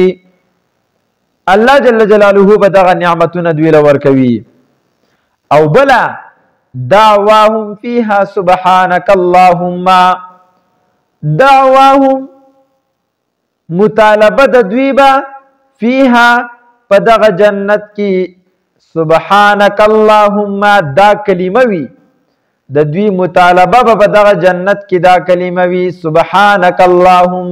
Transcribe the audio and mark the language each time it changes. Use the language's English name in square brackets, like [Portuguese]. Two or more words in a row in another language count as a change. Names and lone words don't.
[Pashto] الله [Arabic] جل جلاله [Pashto] به دغه نعمتونه دوی له ورکوي. او بلا [Arabic] دعواهم فيها سبحانك اللهم دعواهم [Pashto] مطالبه د دوی به فيها په دغه جنت کې [Arabic] سبحانك اللهم [Pashto] دا کلمه وي د دوی مطالبه به په دغه جنت کې دا کلمه وي [Arabic] سبحانك اللهم.